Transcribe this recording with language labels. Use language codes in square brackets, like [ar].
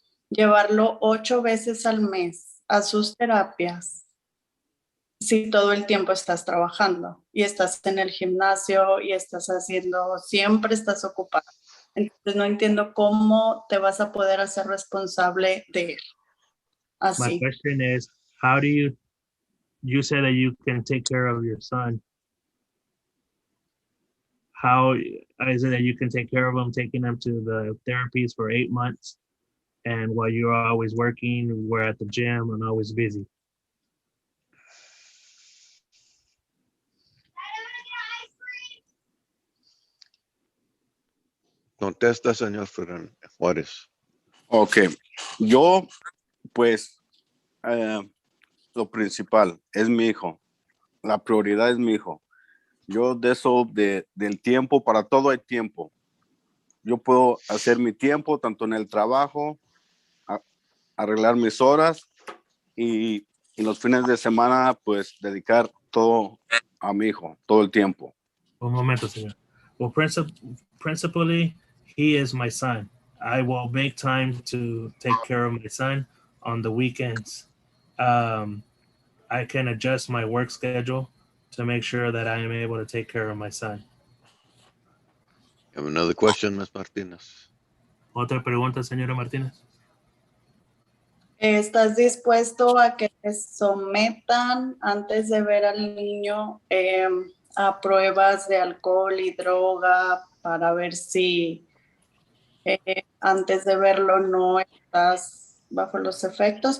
[es] Llevarlo 8 veces al mes a sus terapias si todo el tiempo estás trabajando y estás en el gimnasio y siempre estás ocupado. Entonces no entiendo cómo te vas a poder hacer responsable de él. [en] My [es] Así. [en] question is, how do you say that you can take care of your son. How is it that you can take care of him, taking him to the therapies for 8 months? And while you're always working, we're at the gym and always busy. [es] Contesta, señor Ferran Juárez. Ok, yo pues lo principal es mi hijo, la prioridad es mi hijo. Yo de eso, del tiempo, para todo hay tiempo. Yo puedo hacer mi tiempo tanto en el trabajo, arreglar mis horas y los fines de semana pues dedicar todo a mi hijo, todo el tiempo. Un momento, señor. [en] Well, principally, he is my son. I will make time to take care of my son on the weekends. I can adjust my work schedule to make sure that I am able to take care of my son. Have another question, Ms. Martinez? [es] Otra pregunta, señora Martínez. ¿Estás dispuesto a que te sometan antes de ver al niño a pruebas de alcohol y droga para ver si antes de verlo no estás bajo los efectos?